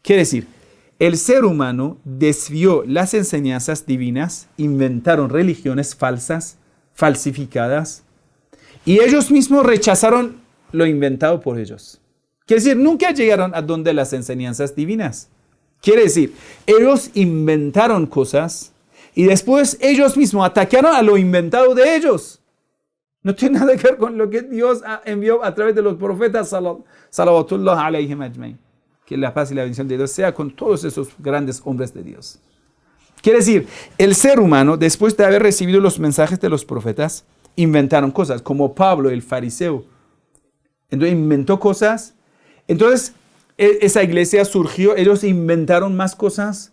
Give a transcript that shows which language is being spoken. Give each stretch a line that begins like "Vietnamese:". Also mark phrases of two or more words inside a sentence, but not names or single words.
Spanish: Quiere decir, el ser humano desvió las enseñanzas divinas, inventaron religiones falsas, falsificadas, y ellos mismos rechazaron lo inventado por ellos. Quiere decir, nunca llegaron a donde las enseñanzas divinas. Quiere decir, ellos inventaron cosas y después ellos mismos atacaron a lo inventado de ellos. No tiene nada que ver con lo que Dios envió a través de los profetas,
Arabic: صلوات الله عليهم أجمعين.
Spanish: Que la paz y la bendición de Dios sea con todos esos grandes hombres de Dios. Quiere decir, el ser humano, después de haber recibido los mensajes de los profetas, inventaron cosas, como Pablo, el fariseo. Entonces inventó cosas. Entonces, esa iglesia surgió, ellos inventaron más cosas.